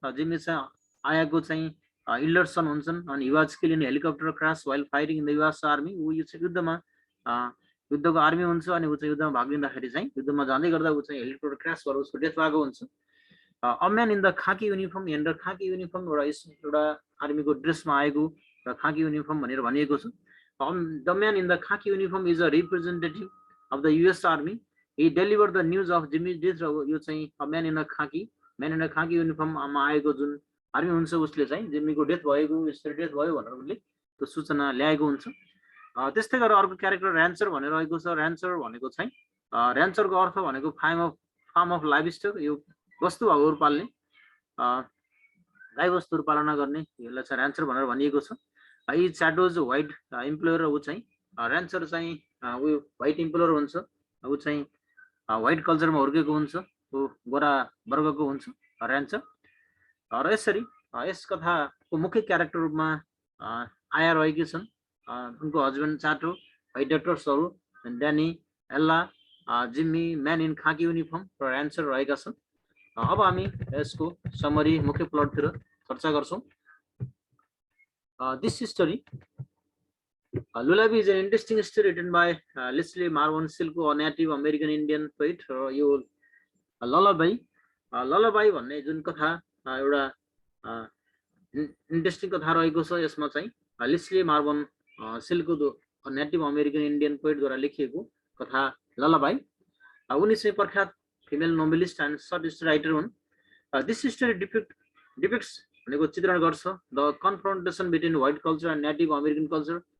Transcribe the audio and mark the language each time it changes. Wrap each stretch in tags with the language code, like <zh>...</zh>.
<ne>जिम्मी चाहिँ आयाको चाहिँ इल्डर सन हुन्छन् अनि</ne> <en>He was killed in helicopter crash while fighting in the US army.</en> <ne>ऊ युद्धमा युद्धको आर्मी हुन्छ अनि ऊ चाहिँ युद्धमा भाग लिँदाखेरि चाहिँ युद्धमा जाँदै गर्दा ऊ चाहिँ हेलिकप्टर क्रास भएर उसको डेथ भएको हुन्छ।</ne> <en>a man in the khaki uniform,</en> <ne>यहाँनिर खाकी युनिफर्म एउटा आर्मीको ड्रेसमा आएको र खाकी युनिफर्म भनेर भनिएको छ।</ne> <en>The man in the khaki uniform is a representative of the US Army. He delivered the news of Jimmy's death.</en> <ne>यो चाहिँ</ne> <en>a man in a khaki uniform</en> <ne>मा आएको जुन आर्मी हुन्छ उसले चाहिँ जिम्मीको डेथ भएको यसरी डेथ भयो भनेर उसले त्यो सूचना ल्याएको हुन्छ। त्यस्तै गरेर अर्को क्यारेक्टर र्यान्चर भनेर रहेको छ। र्यान्चर भनेको चाहिँ र्यान्चरको अर्थ भनेको फार्म अफ लाइभस्टक, यो वस्तुहरू पाल्ने गाई वस्तुहरू पालना गर्ने, यसलाई चाहिँ र्यान्चर भनेर भनिएको छ। यी च्याटोज व्हाइट इम्प्लोयर, ऊ चाहिँ र्यान्चर चाहिँ उयो व्हाइट इम्प्लोयर हुन्छ, ऊ चाहिँ व्हाइट कल्चरमा हुर्केको हुन्छ, ऊ गोरा वर्गको हुन्छ र्यान्चर। र यसरी यस कथाको मुख्य क्यारेक्टर रूपमा आया रहेकी छन्। उनको husband चाटो, white डक्टर्सहरू ड्यानी, Ella, Jimmy, man in खाकी युनिफर्म र र्यान्चर रहेका छन्। अब हामी यसको समरी मुख्य प्लटतिर चर्चा गर्छौँ।</ne> <en>This story, Lullaby, is an interesting story written by Leslie Marvin Silko, a Native American Indian poet.</en> <ne>यो Lullaby भन्ने जुन कथा एउटा इन्ट्रेस्टिङ कथा रहेको छ, यसमा चाहिँ Leslie Mervyn सिल्को native American Indian पोइटद्वारा लेखिएको कथा ललाबाई। उनी चाहिँ प्रख्यात</ne> <en>Female novelist and short story writer हुन्। This story depicts</en> <ne>भनेको चित्रण गर्छ</ne> <en>The confrontation between white culture and native American culture.</en>